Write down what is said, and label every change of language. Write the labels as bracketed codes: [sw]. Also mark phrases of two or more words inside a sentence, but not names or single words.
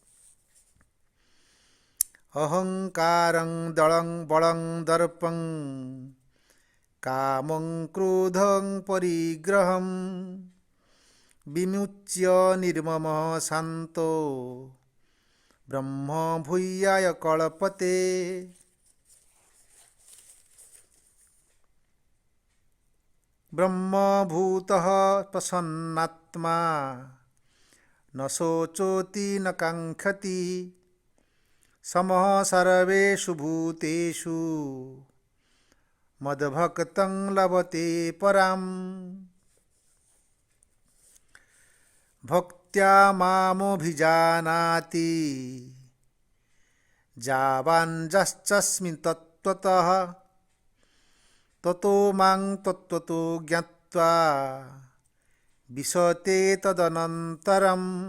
[sa] ଅହଙ୍କାରଂ ଦଳଂ ବଳଂ ଦର୍ପଂ କାମଂ କ୍ରୋଧଂ ପରିଗ୍ରହଂ ବିମୁଚ୍ୟ ନିର୍ମମଃ ଶାନ୍ତୋ ବ୍ରହ୍ମ ଭୂୟାୟ କଳପତେ। ବ୍ରହ୍ମଭୂତଃ ପ୍ରସନ୍ନାତ୍ମା ନ ଶୋଚୋତି ନ କାङ्କ୍ଷତି ସମଃ सर्वेषु भूतेषु मद्भक्तं लभते पराम्। भक्त्या मामभिजानाति यावान् तत्त्वतः ततो मां तत्त्वतो ज्ञात्वा विशते तदनन्तरम्।